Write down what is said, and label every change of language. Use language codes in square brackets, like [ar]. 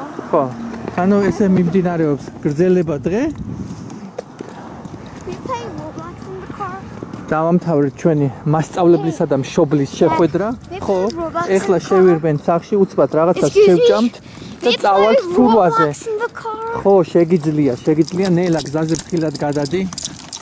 [ka] ხო, ანუ ესე მიმდინარეობს გრძელება დღე. [en] We play Roblox in the car. [ka] დავამთავრეთ ჩვენი მასწავლებლისა და მშობლის შეხვედრა. ხო, ეხლა შევირბენ სახში, უცბად რაღაცას შევჭამთ და წავალთ ფურვაზე. [en] In the car. [ka] ხო, შეგიძლია, ნელა გზაზე ფრთხილად გადადი.